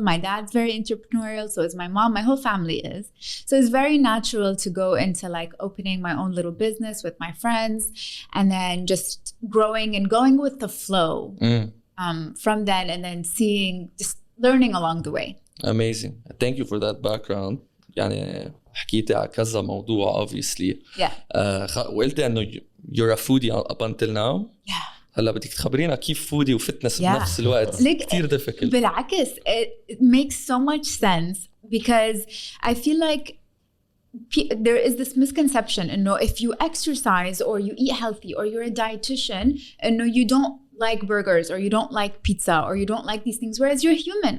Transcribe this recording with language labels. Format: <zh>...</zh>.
<en>My dad's very entrepreneurial, so is my mom, my whole family is. So it's very natural to go into opening my own little business with my friends and then just growing and going with the flow from then and then just learning along the way. Amazing. Thank you for that background.</en> <ar>يعني حكيتي على كذا موضوع obviously.</ar> <en>Yeah.</en> <ar>وقلتي انه</ar> <en>you're a foodie up until now. Yeah.</en> <ar>هلا بدك تخبرينا كيف فودي وفتنس بنفس الوقت. كتير difficult. بالعكس,</ar> <en>it makes so much sense because I feel like there is this misconception, if you exercise or you eat healthy or you're a dietitian, you don't like burgers or you don't like pizza or you don't like these things, whereas you're human.</en>